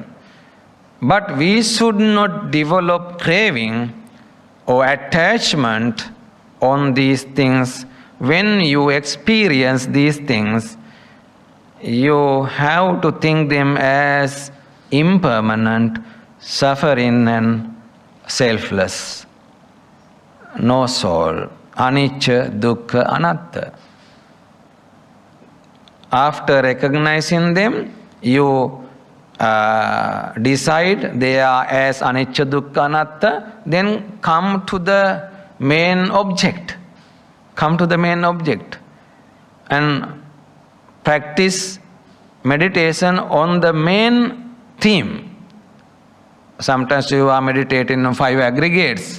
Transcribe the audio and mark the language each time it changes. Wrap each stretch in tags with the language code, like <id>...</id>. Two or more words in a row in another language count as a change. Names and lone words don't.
<en>But we should not develop craving or attachment on these things. When you experience these things, you have to think them as impermanent, suffering and selfless. No soul.</en> <pi>Anicca, dukkha, anatta.</pi> <en>After recognizing them, you decide they are as</en> <pi>anicca, dukkha, anatta,</pi> <en>then come to the main object. Come to the main object and practice meditation on the main theme. Sometimes you are meditating on 5 aggregates.</en>